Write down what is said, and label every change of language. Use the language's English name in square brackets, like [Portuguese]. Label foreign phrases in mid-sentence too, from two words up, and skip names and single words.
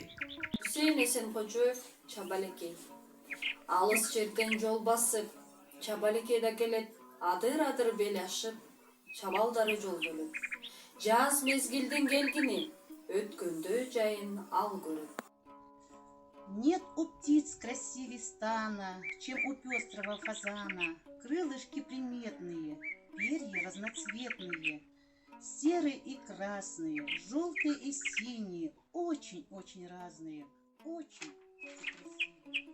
[Kyrgyz] Hüseyin Esenkocaev Чабалекей. Алыс жерден жол басып, Чабалекейде келет, адыр-адыр бел ашып, чабалдары жол бөлөп. Жаз мезгилдин келгини, өткөндө жайын ал көрөп. [Russian] Нет у птиц красивее стана, чем у пестрого фазана. Крылышки приметные, перья разноцветные, серые и красные, желтые и синие, очень-очень разные, очень красивые.